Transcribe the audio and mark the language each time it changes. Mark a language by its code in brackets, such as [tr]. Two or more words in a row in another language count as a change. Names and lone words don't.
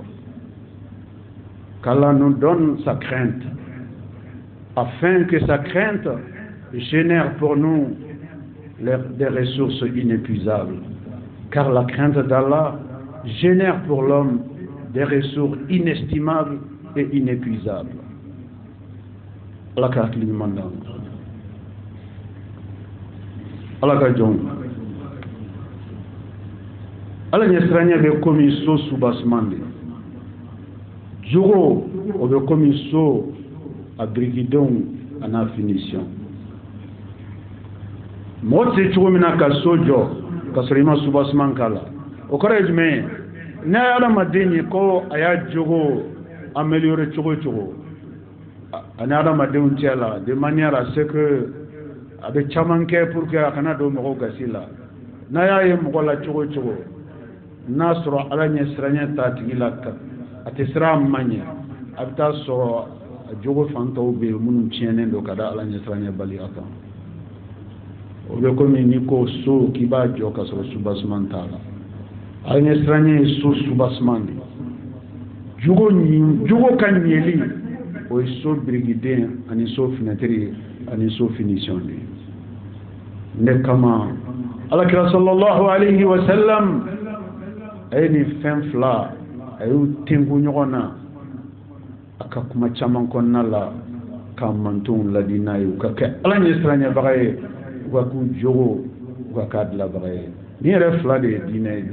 [fr] Qu'Allah nous donne sa crainte, afin que sa crainte génère pour nous des ressources inépuisables. Car la crainte d'Allah génère pour l'homme des ressources inestimables et inépuisables. [bm] Allah ka hakili ɲuman d'an ma. Allah ka jɔnw. Ala ɲɛsiranya bɛ komi so soubassement de. Jogo o bɛ komi so a birikidenw a n'a finition. Mɔgɔ tɛ cogo min na ka so jɔ ka sɔrɔ i ma soubassement k'a la. O kɔrɔ ye jumɛn ye? N'a ye adamaden ye ko a y'a jogo améliorer cogo cogo, ani adamadenw cɛ la [fr] de manière à ce que [bm] a bɛ caman kɛ [fr] pour que [bm] a kana don mɔgɔw gasi la. N'a y'a ye mɔgɔ la cogo cogo, n'a sɔrɔ Ala ɲɛsiranya t'a tigi la, a tɛ siran a ma ɲɛ, a bɛ taa sɔrɔ a jogo fan tɔw bɛ yen minnu tiɲɛnen don ka da Ala ɲɛsiranya baliya kan. O bɛ komi n'i ko so k'i b'a jɔ ka sɔrɔ soubassement t'a la. Ala ɲɛsiranya ye so soubassement de. Jogo ka ɲɛli o ye so birikiden ani so fenêtre ani so finition de. Ne kama Alakira [ar] صلى الله عليه وسلم [bm] a ye nin fɛn fila a y'u tengu ɲɔgɔn na a ka kuma caman kɔnɔna la k'a mantonw ladi n'a ye u ka kɛ Ala ɲɛsiranɲɛbaga ye u ka k'u jogo u ka k'a dilanbaga ye. Nin yɛrɛ fila de ye diinɛ ye.